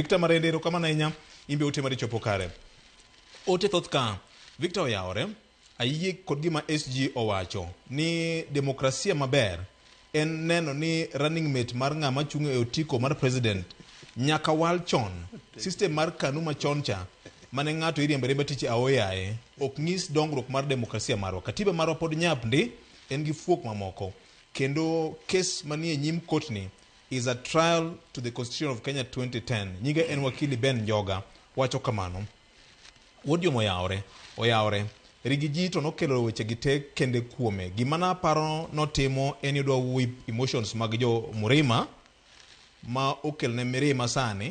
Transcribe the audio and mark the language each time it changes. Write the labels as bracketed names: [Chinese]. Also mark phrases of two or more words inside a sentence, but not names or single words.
[Luo (Kenya and Tanzania)] Victor Marende erokamano ahinya, imbe ote mar chopo kare. Ote thoth ka Victor oyawore ayie kod gima SG owacho ni demokrasia maber en neno ni [English] running mate [Luo (Kenya and Tanzania)] mar ng'ama chung' e otiko mar president nyaka wal chon. System mar kanu machon cha mane ng'ato iriembe tich aoyaye ok ng'is dongruok mar demokrasia marwa. Katiba marwa pod nyap ndi en gi fuok mamoko. Kendo kes manie nyim kotni [English] is a trial to the Constitution of Kenya 2010. [Luo (Kenya and Tanzania)] Nyinga en wakili Ben Njoga wacho kamano. Wodio oyawore. Rigiji to nokelo weche gite kende kuome. Gimana paro notimo en yudo [English] whip emotions [Luo (Kenya and Tanzania)] mag jo Murima ma okel ne Mirima sani.